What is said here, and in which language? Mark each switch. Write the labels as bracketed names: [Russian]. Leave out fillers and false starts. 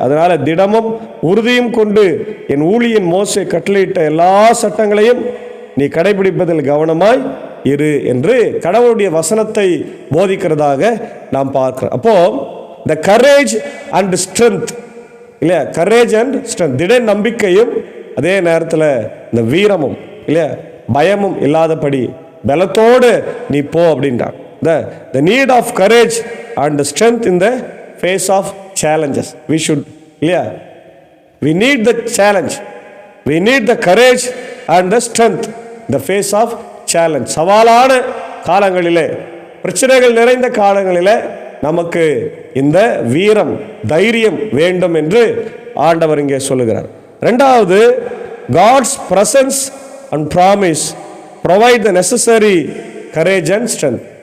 [Tamil] அதனால திடமும் உறுதியும் கொண்டு என் ஊழியன் மோசே கட்டளையிட்ட எல்லா சட்டங்களையும் நீ கடைபிடிப்பதில் கவனமாய் இரு என்று கடவுளுடைய வசனத்தை போதிக்கிறதாக நாம் பார்க்கிறோம். அப்போ [English] the courage and strength, [Tamil] இல்லையா, கரேஜ் அண்ட் ஸ்ட்ரென்த், திட நம்பிக்கையும் அதே நேரத்தில் இந்த வீரமும், இல்லையா, பயமும் இல்லாதபடி பலத்தோடு நீ போ அப்படின்றான். [English] the need of courage and the strength in the face of challenges. We should, yeah, we need the challenge, we need the courage and the strength in the face of challenge. [Tamil] சவாலான காலங்களிலே, பிரச்சனைகள் நிறைந்த காலங்களிலே நமக்கு இந்த வீரம், தைரியம் வேண்டும் என்று ஆண்டவர் இங்கே சொல்லுகிறார். ரெண்டாவது, [English] God's presence and promise provide the necessary courage and strength.